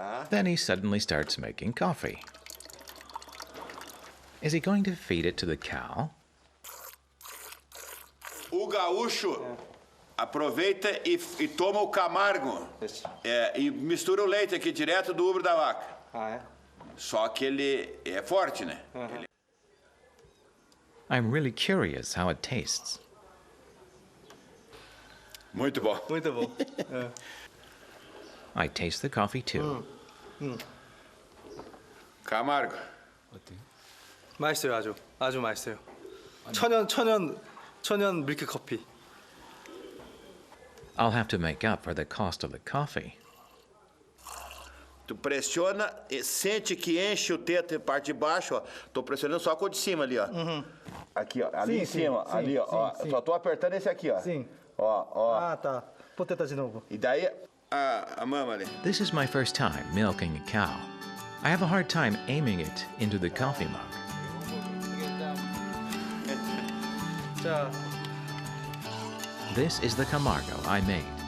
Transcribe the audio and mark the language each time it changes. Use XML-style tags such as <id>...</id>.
<en>Then he suddenly starts making coffee. Is he going to feed it to the cow?</en> <pt>O gaúcho aproveita e toma o camargo e mistura o leite aqui direto do ubro da vaca. Só que ele é forte, né?</pt> <en>I'm really curious how it tastes.</en> <pt>Muito bom. Muito bom.</pt> <en>I taste the coffee too.</en> <pt>Camargo.</pt> <ko>맛있어요, 아주 맛있어요. 천연 밀크 커피.</ko> <en>I'll have to make up for the cost of the coffee.</en> <pt>Tu pressiona e sente que enche o teto e parte de baixo, ó. Tô pressionando só com o de cima ali, ó. Aqui, ó. Ali em cima, ali, ó. Só tô apertando esse aqui, ó. Sim. Ó. Ah, tá. Vou tentar de novo. E daí a mama ali.</pt> <en>This is my first time milking a cow. I have a hard time aiming it into the coffee mug.</en> <ko>자.</ko> <en>This is the camargo I made.</en>